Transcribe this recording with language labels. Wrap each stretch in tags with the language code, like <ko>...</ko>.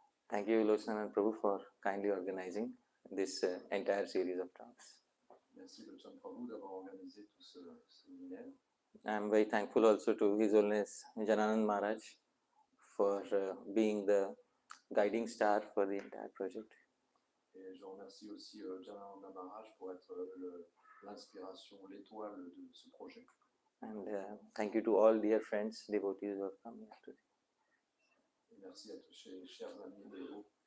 <en>Thank you, Loshan Prabhu, for kindly organizing this entire series of talks.</en> <fr>Merci Loshan Prabhu d'avoir organisé tout ce séminaire.</fr> <en>I am very thankful also to His Holiness Jananand Maharaj for being the guiding star for the entire project.</en> <fr>Et je remercie aussi Janananda Maharaj pour être l'inspiration, l'étoile de ce projet.</fr> <en>And thank you to all dear friends, devotees who have come here today.</en> <fr>Et merci à tous ces chers amis dévots.</fr>